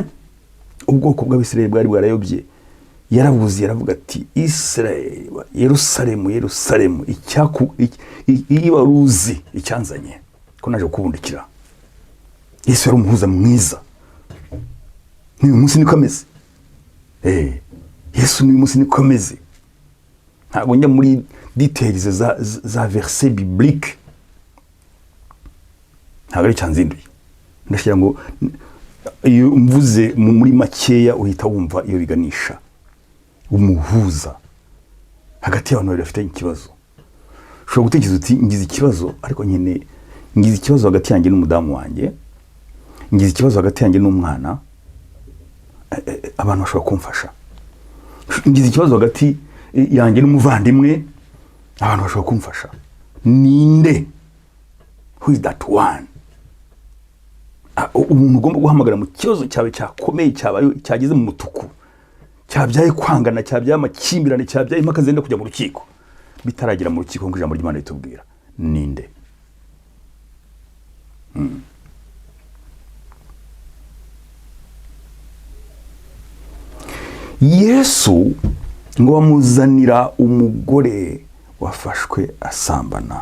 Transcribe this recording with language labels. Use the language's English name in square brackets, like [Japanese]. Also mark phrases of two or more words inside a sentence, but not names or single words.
[Kinyarwanda] Ubwoko bw'Abisirayeli bwari bwarayobye, yarabuze, yaravuga ati Israeli, Yerusalemu, Yerusalemu, iyo ruzi icyanzanye ko naje kubundikira. Yesu yari umuhuza mwiza. N'uyu munsi niko ameze. Yesu n'uyu munsi niko ameze. Ntabwo njya muri details za [French] verset biblique, [Kinyarwanda] ntabwo ari cyanzinduye. Ndashira ngo iyo mvuze muri makeya uhita wumva iyo biganisha. Umuhuza hagati y'abantu bari bafite ikibazo. Ushobora gutekereza uti ngize ikibazo, ariko nyine ngize ikibazo hagati yanjye n'umudamu wanjye, ngize ikibazo hagati yanjye n'umwana, abantu bashobora kumfasha. Ngize ikibazo hagati yanjye n'umuvandimwe, abantu bashobora kumfasha. Ninde? [English] Who is that one? [Kinyarwanda] Umuntu ugomba guhamagara mu kibazo cyawe cyakomeye, cyageze mu mutuku, cyabyaye kwangana, cyabyaye amakimbirane, cyabyaye impaka zenda kujya mu rukiko, bitaragira mu rukiko ngo ijambo ry'Imana ritubwira. Ninde? Yesu ngo bamuzanira umugore wafashwe asambana.